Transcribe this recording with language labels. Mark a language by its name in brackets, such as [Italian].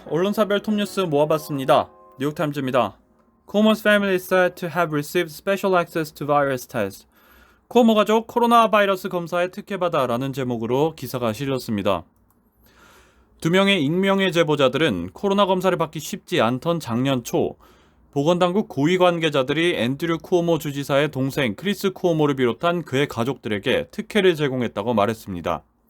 [Korean] 언론사별 톱뉴스 모아봤습니다. 뉴욕타임즈입니다. [English] Cuomo's family is said to have received special access to virus test. [Korean] 쿠오모 가족 코로나 바이러스 검사에 특혜받아라는 제목으로 기사가 실렸습니다. 두 명의 익명의 제보자들은 코로나 검사를 받기 쉽지 않던 작년 초 보건당국 고위 관계자들이 앤드류 쿠오모 주지사의 동생 크리스 쿠오모를 비롯한 그의 가족들에게 특혜를 제공했다고 말했습니다.